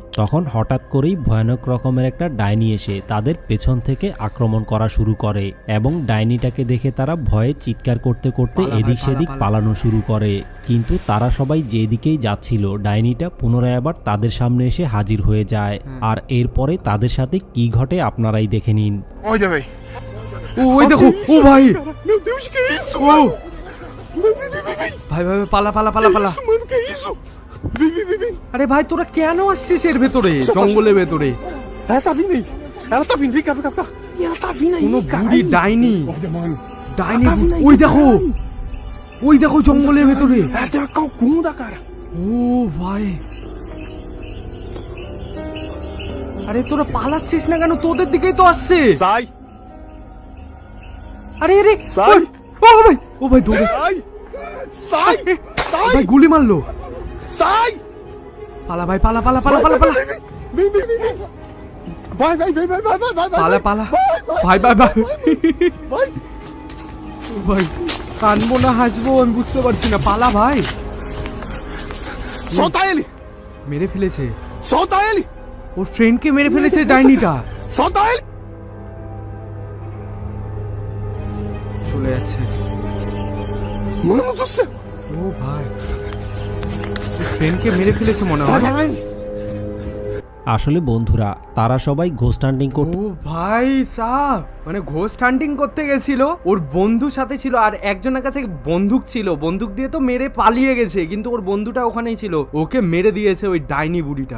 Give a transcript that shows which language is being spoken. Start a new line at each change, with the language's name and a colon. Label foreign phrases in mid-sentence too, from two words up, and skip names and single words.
Bangla: তখন হঠাৎ করেই ভয়ানক রকমের একটা ডাইনি এসে তাদের পেছন থেকে আক্রমণ করা শুরু করে এবং ডাইনিটাকে দেখে তারা ভয়ে চিৎকার করতে করতে এদিক সেদিক পালানো শুরু করে। কিন্তু তারা সবাই যেদিকেই যাচ্ছিল ডাইনিটা পুনরায় আবার তাদের সামনে এসে হাজির হয়ে যায়। আর এরপরে তাদের সাথে কি ঘটে আপনারাই দেখে নিন।
Portuguese: olha bem.
Bangla: ওই দেখো, ও ভাই,
Portuguese: Meu Deus, que é isso?
Bangla: ও ভাই ভাই পালা পালা পালা পালা।
Portuguese: Mano, que é isso? Vem, vem, vem, vem.
Bangla: আরে ভাই তোরা কেন আসছিস এর ভেতরে, জঙ্গলের ভেতরে?
Portuguese: Ela tá vindo aí. Ela tá vindo, vem cá, vem cá, vem cá. E ela tá vindo aí,
Bangla: কোনো বুড়ি
Portuguese: caralho.
Bangla: ডাইনি,
Portuguese: Olha, mano.
Bangla: ডাইনি
Portuguese: ela tá vindo aí,
Bangla: ওই দেখো,
Portuguese: caralho.
Bangla: ওই দেখো জঙ্গলের ভেতরে।
Portuguese: Ela tem uma calcunda, cara.
Bangla: ও ভাই, আরে তোরা পালাচ্ছিস না কেন? তোদের দিকেই তো আসছে।
Portuguese: Sai,
Bangla: আরে আরে
Portuguese: Sai.
Bangla: ওই, ও ভাই দৌড়ে।
Portuguese: sai. Sai,
Bangla: ভাই
Portuguese: sai,
Bangla: গুলি মারলো।
Portuguese: sai.
Bangla: পালা ভাই, পালা পালা পালা পালা পালা।
Portuguese: Vem, vem, vem, vem. Vai, vai, vem, vai, vai, vai, vai, vai.
Bangla: পালা পালা
Portuguese: Vai,
Bangla: ভাই ভাই ভাই।
Portuguese: vai.
Bangla: ও ভাই, কানবো না হাসবো আমি বুঝতে পারছি না। পালা ভাই।
Portuguese: Solta ele.
Bangla: মেরে ফেলেছে,
Portuguese: Solta ele.
Bangla: ওর ফ্রেন্ডকে মেরে ফেলেছে ডাইনিটা।
Portuguese: Solta ele.
Bangla: চলে যাচ্ছে।
Portuguese: Mano do céu.
Bangla: ও ভাই, ফ্রেন্ডকে মেরে ফেলেছে মনে হয়।
Portuguese: Vai, vai.
Bangla: আসলে বন্ধুরা, তারা সবাই
English: ghost hunting
Bangla: করতে ও ভাই সাব, মানে
English: ghost hunting
Bangla: করতে গেছিল, ওর বন্ধু সাথে ছিল আর একজনের কাছে বন্দুক ছিল, বন্দুক দিয়ে তো মেরে পালিয়ে গেছে, কিন্তু ওর বন্ধুটা ওখানেই ছিল, ওকে মেরে দিয়েছে ওই ডাইনি বুড়িটা।